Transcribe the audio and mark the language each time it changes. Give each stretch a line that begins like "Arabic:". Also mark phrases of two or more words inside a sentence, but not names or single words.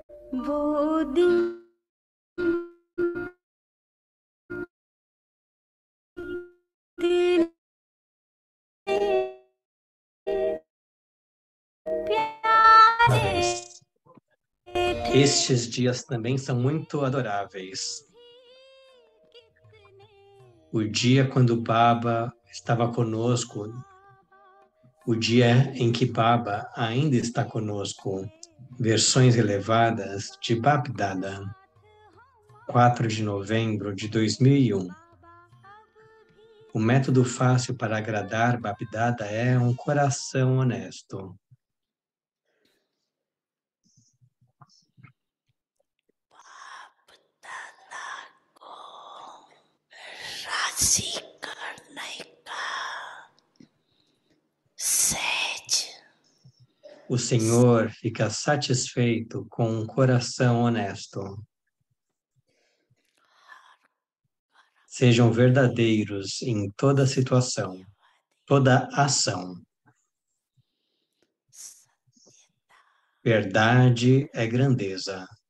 Hindi: वो दिन तेरे प्यारे थे
Portuguese: Estes dias também são muito adoráveis. O dia quando Baba estava conosco, o dia em que Baba ainda está conosco. Versões elevadas de Bap-Dada, 4 de novembro de 2001. O método fácil para agradar Bap-Dada é um coração honesto.
Hindi: राशि करने का सहज
Portuguese: O Senhor fica satisfeito com um coração honesto. Sejam verdadeiros em toda situação, toda ação. Verdade é grandeza.